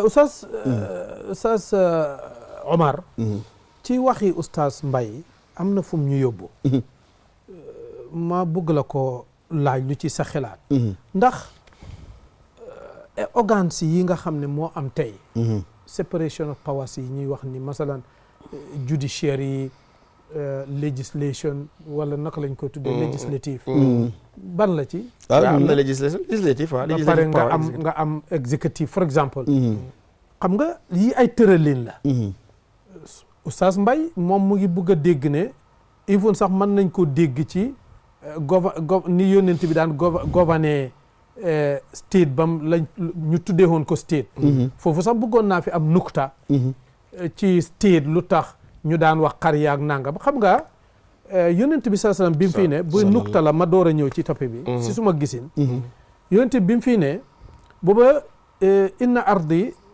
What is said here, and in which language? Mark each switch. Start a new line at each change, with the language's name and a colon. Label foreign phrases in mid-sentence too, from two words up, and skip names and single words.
Wolof: Oustaz Omar ci waxi Oustaz Mbaye am na fu mu ñu yóbbu ma bëgg la ko laaj lu ci sa xalaat ndax organes yi nga xam ne moo am tey
English: separation of powers
Wolof: yi ñuy wax ni masalan judiciary legislation wala naka lañ ko tuddee législative ban la ci am na législative waaw ba pare nga am executive
English: for example
Wolof: xam nga yi ay tëralin la Oustaz Mbaye moom mu ngi bëgg a dégg ne even sax mën nañ ko dégg ci ni yónnent bi daan gouverner state bam lañ ñu tuddee woon ko state foofu sax bëggoon naa fi am nukta ci state lu tax ñu daan wax xar yaak nangam xam nga yónnent bi
Arabic: sallallahu alayhi wasallam
Wolof: bi mu fii ne bu nukta la ma door a ñëw ci topic bi si suma gisin yónnent bi mu fii ne booba
Arabic: inna ardi